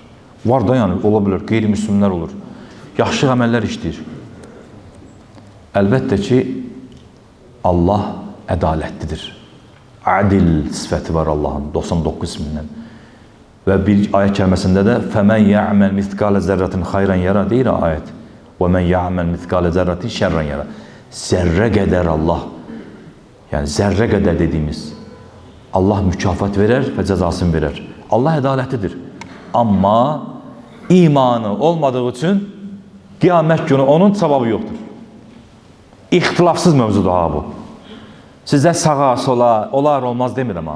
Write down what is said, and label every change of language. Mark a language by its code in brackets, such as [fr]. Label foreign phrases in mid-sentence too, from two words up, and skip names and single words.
[az] Var da yəni, ola bilər, qeyri-müslimlər olur. Yaxşı əməllər işləyir. Əlbəttə ki, Allah ədalətlidir. Adil sifəti var Allahın 99 ismindən. Və bir ayət kəlməsində də [ar] فَمَنْ يَعْمَلْ مِثْقَالَ زَرَّةٍ خَيْرًا يَرَى [az] deyir ayət. [ar] وَمَنْ يَعْمَلْ مِثْقَالَ زَرَّةٍ شَرًّا يَرَى. [az] Zərrə qədər Allah, yəni zərrə qədər dediyimiz, Allah mükafat verər və cəzasını verər. Allah ədalətlidir. Amma imanı olmadığı üçün qiyamət günü onun cavabı yoxdur. İxtilafsız mövzudur ha bu. Sizə sağa, sola, olar, olmaz demirəm ha.